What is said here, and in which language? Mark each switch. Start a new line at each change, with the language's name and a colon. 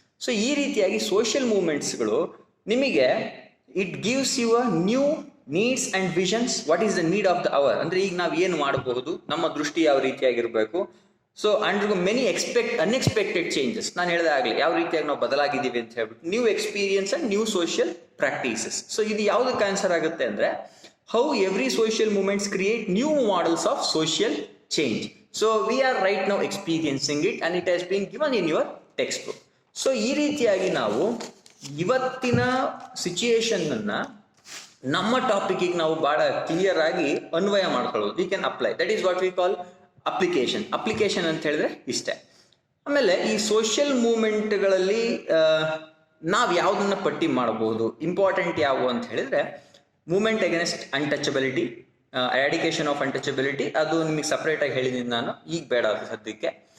Kannada: So ಈ ರೀತಿಯಾಗಿ social ಮೂವ್ಮೆಂಟ್ಸ್ಗಳು ನಿಮಗೆ
English: It gives you a new needs and visions. What is the need of the hour
Kannada: ಅಂದ್ರೆ ಈಗ ನಾವು ಏನು ಮಾಡಬಹುದು, ನಮ್ಮ ದೃಷ್ಟಿ ಯಾವ ರೀತಿಯಾಗಿರ್ಬೇಕು.
English: So and many unexpected changes.
Kannada: ನಾನು ಹೇಳಿದೆ ಆಗಲಿ ಯಾವ ರೀತಿಯಾಗಿ ನಾವು ಬದಲಾಗಿದ್ದೀವಿ ಅಂತ ಹೇಳ್ಬಿಟ್ಟು.
English: New experience and new social practices.
Kannada: So ಇದು ಯಾವುದಕ್ಕೆ ಆನ್ಸರ್ ಆಗುತ್ತೆ ಅಂದ್ರೆ,
English: how every social movements create new models of social change. So we are right now experiencing it and it has been given in your textbook.
Kannada: So ಈ ರೀತಿಯಾಗಿ ನಾವು ಇವತ್ತಿನ situation ಅನ್ನ ನಮ್ಮ ಟಾಪಿಕ್ಗೆ ನಾವು ಬಹಳ ಕ್ಲಿಯರ್ ಆಗಿ ಅನ್ವಯ ಮಾಡ್ಕೊಳ್ಳೋದು.
English: We can apply. That is what we call application
Kannada: ಅಂತ ಹೇಳಿದ್ರೆ ಇಷ್ಟೇ. ಆಮೇಲೆ ಈ ಸೋಷಿಯಲ್ ಮೂವ್ಮೆಂಟ್ಗಳಲ್ಲಿ ನಾವು ಯಾವುದನ್ನ ಪಟ್ಟಿ ಮಾಡಬಹುದು, ಇಂಪಾರ್ಟೆಂಟ್ ಯಾವುವು ಅಂತ ಹೇಳಿದ್ರೆ, movement against untouchability, eradication of untouchability, ಅದು ನಿಮಗೆ ಸಪ್ರೇಟ್ ಆಗಿ ಹೇಳಿದ್ದೀನಿ ನಾನು, ಈಗ ಬೇಡ ಅದು ಸದ್ಯಕ್ಕೆ.